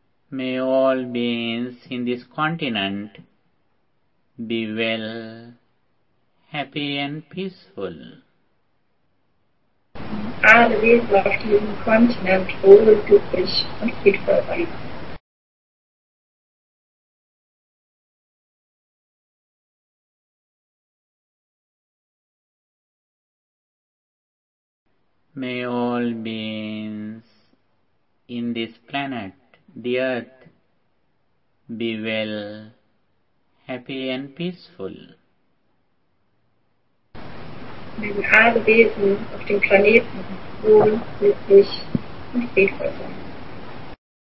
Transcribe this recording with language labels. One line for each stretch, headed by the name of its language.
English: May all beings in this continent be well, happy and peaceful.
German: Alle Wesen auf diesem Kontinent wohl, glücklich und friedvoll sein.
English: May all beings in this planet, the earth, be well, happy and peaceful.
German: Mögen alle Wesen auf dem Planeten wohl, glücklich und friedvoll sein.